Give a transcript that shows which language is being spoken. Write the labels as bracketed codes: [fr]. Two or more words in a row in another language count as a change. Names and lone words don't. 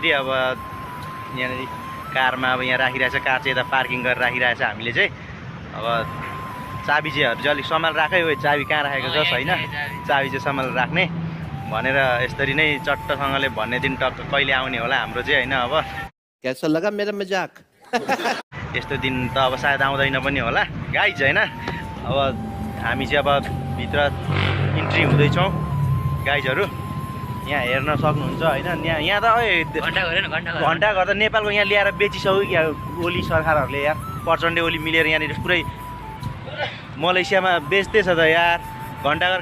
[ne] अब यहाँनिर कारमा अब यहाँ राखिरहेछ, कार चाहिँ यता पार्किङ गरेर राखिरहेछ हामीले चाहिँ। अब चाबी चाहिँहरू चाहिँ अलिक सम्हाल राखै हो, चाबी कहाँ राखेको छ छैन, चाबी चाहिँ सम्हाल राख्ने भनेर यसरी नै चट्टसँगले भन्ने दिन टक्क कहिले आउने होला हाम्रो चाहिँ होइन। अब [hi] कैसा लगा मेरा मजाक? [ne] यस्तो दिन त अब सायद आउँदैन पनि होला गाइज होइन। अब हामी चाहिँ अब भित्र इन्ट्री हुँदैछौँ गाइजहरू, यहाँ हेर्न सक्नुहुन्छ होइन। यहाँ त घन्टा गर्दा नेपालको यहाँ ल्याएर बेचिसक्यो क्या ओली सरकारहरूले यार, प्रचण्डे ओली मिलेर यहाँनिर पुरै मलेसियामा बेच्दैछ त यार घन्टाघर।